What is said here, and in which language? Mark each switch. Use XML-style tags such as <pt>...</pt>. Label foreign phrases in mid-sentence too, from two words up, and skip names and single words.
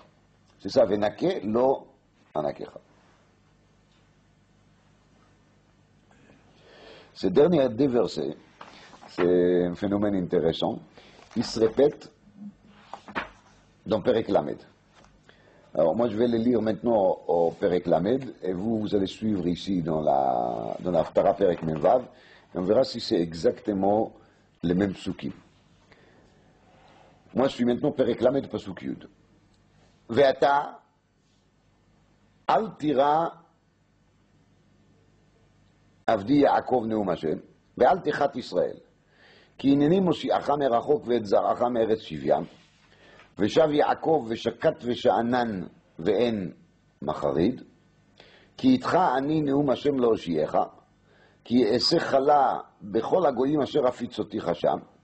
<fr>C'est ça,</fr> <he>ונקה לא אנקך.</he> <fr>Ces derniers deux versets, c'est un phénomène intéressant, il se répète dans</fr> <he>פרק ל.</he> <fr>Alors moi je vais les lire maintenant au</fr> <he>פרק ל,</he> <fr>et vous allez suivre ici dans la Haftara</fr> <he>פרק מו,</he> <fr>et on verra si c'est exactement les mêmes psukim. Moi je suis maintenant</fr> <he>פרק ל פסוק י. ואתה אל תירא עבדי יעקב נאום השם, ואל תחת ישראל, כי הנני מושיעך מרחוק ואת זרעך מארץ שבים, ושב יעקב ושקט ושאנן ואין מחריד, כי איתך אני נאום השם להושיעך, כי אעשה חלה בכל הגויים אשר הפיצותיך שם,</he>